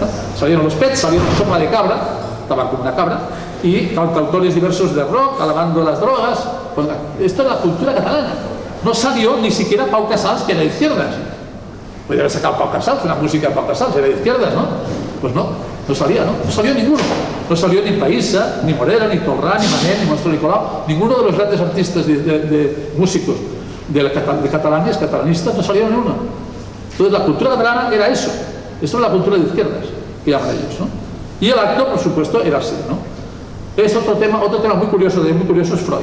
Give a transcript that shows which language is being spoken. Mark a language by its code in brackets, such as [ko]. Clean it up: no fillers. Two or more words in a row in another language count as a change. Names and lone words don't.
[es] Salieron los pets, salieron sopa de cabra, estaban como una cabra, y cantautores diversos de rock, alabando las drogas. Pues, esto es la cultura catalana. No salió ni siquiera Pau Casals, que era de izquierdas. Podría haber sacado Pau Casals, una música de Pau Casals, era de izquierdas, ¿no? Pues no salía, ¿no? No salió ninguno. No salió ni Païssa, ni Morera, ni Tolrà, ni Manel, ni Monstro Nicolau. Ninguno de los grandes artistas de músicos de catalanistas, no salieron ni uno. Entonces la cultura catalana era eso. Esto es la cultura de izquierdas, que llaman ellos, ¿no? Y el acto, por supuesto, era así, ¿no? Es otro tema muy curioso es Freud.